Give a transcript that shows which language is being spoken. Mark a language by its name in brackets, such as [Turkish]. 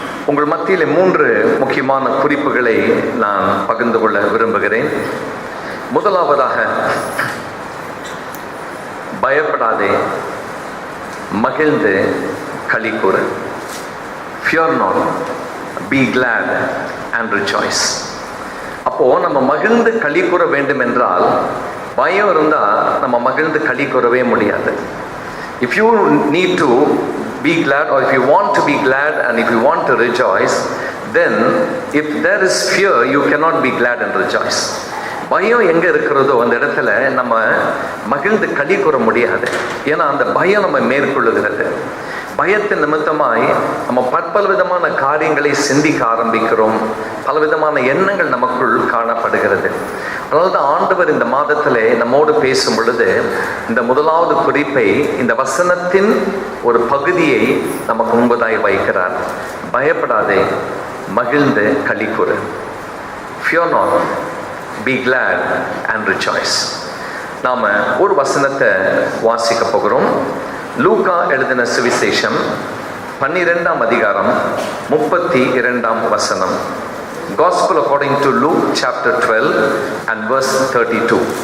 [Tamil] உங்கள் மத்தியிலே 3 முக்கியமான குறிப்புகளை நான் பகிர்ந்து கொள்ள விரும்புகிறேன். முதலாவதாக, பயப்படாதே, மகிழ்ந்து களி கூறு. [English] Fear not, be glad and rejoice. [Tamil] அப்போ நம்ம மகிழ்ந்து களி கூற வேண்டும் என்றால், பயம் இருந்தால் நம்ம மகிழ்ந்து களி கூறவே முடியாது. [English] If you need to be glad, or if you want to be glad and if you want to rejoice, then if there is fear, you cannot be glad and rejoice. [Tamil] பயம் எங்க இருக்கிறதோ அந்த இடத்துல நம்ம மகிழ்ந்து களி கூற முடியாது. ஏன்னா அந்த பயம் நம்ம மேற்கொள்ளுகிறது. பயத்தின் நிமித்தமாய் நம்ம பற்பல விதமான காரியங்களை சிந்திக்க ஆரம்பிக்கிறோம். பலவிதமான எண்ணங்கள் நமக்குள் காணப்படுகிறது. அதனால தான் ஆண்டவர் இந்த மாதத்திலே நம்மோடு பேசும் பொழுது இந்த முதலாவது குறிப்பை, இந்த வசனத்தின் ஒரு பகுதியை நமக்கு முன்பதாய் வைக்கிறார். பயப்படாதே, மகிழ்ந்து களி கூறு. [English] Fear not, be glad and rejoice. [Tamil] நாம ஒரு வசனத்தை வாசிக்க போகிறோம். லூக்கா எழுதின சுவிசேஷம் 12ஆம் அதிகாரம் 32ஆம் வசனம். [English] Gospel according to Luke chapter 12 and verse 32.